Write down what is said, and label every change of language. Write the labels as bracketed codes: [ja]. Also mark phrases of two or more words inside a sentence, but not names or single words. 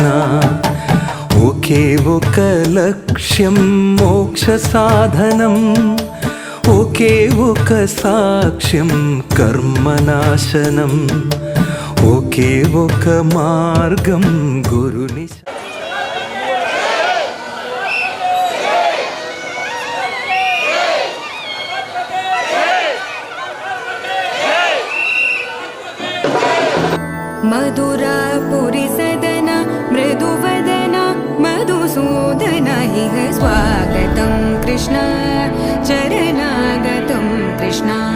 [te] ఒకే ఒక లక్ష్యం మోక్ష సాధనం, ఒకే ఒక సాక్ష్యం కర్మనాశనం, ఒకే ఒక మార్గం గురుని. [sa] मधुरापुरी सदना मृदुवदना मधुसूदन इह स्वागतं कृष्ण चरणागतं कृष्ण.